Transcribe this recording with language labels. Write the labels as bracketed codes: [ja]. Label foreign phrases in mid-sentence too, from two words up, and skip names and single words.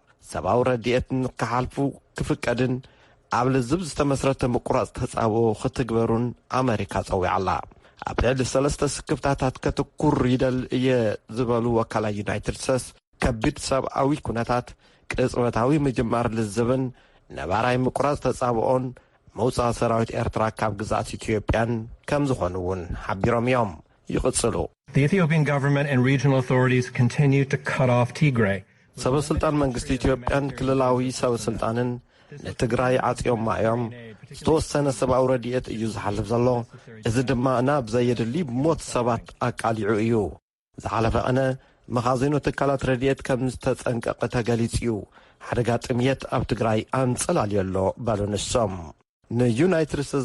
[ti] ሰብኣዊ ረድኤት ንክሓልፉ ክፍቀድን ኣብ ልዝብ ዝተመስረተ ምቁራጽ ተጻብኦ ክትግበሩን ኣሜሪካ ጸዊዓ ኣላ። ኣብ ልዕሊ 3 ስክፍታታት ከትኩር ይደል እየ ዝበሉ ወካላይ ዩናይትድ ስቴትስ ከቢድ ሰብኣዊ ኩነታት ቅጽበታዊ ምጅማር ልዝብን ነባራይ ምቁራጽ ተጻብኦን መውጻእ ሰራዊት ኤርትራ ካብ ግዛት ኢትዮጵያን ከም ዝኾኑ እውን ሓቢሮም እዮም። ይቕጽሉ [en] The Ethiopian government and regional authorities continue to cut off Tigray. [ti] ሰበስልጣን መንግስቲ ኢትዮጵያን ክልላዊ ሰበስልጣንን ንትግራይ ዓጽዮም ማእዮም ዝተወሰነ ሰብኣዊ ረድኤት እዩ ዝሓልፍ ዘሎ። እዚ ድማ ናብ ዘየድሊ ሞት ሰባት ኣቃሊዑ እዩ። ዝሓለፈ ቐነ መኻዚኑ ትካላት ረድኤት ከም ዝተጸንቀቐ ተገሊጹ እዩ። ሓደጋ ጥምየት ኣብ ትግራይ ኣንጸላልዮ ኣሎ በሉ ንሶም። ንዩናይትድ ስቴትስ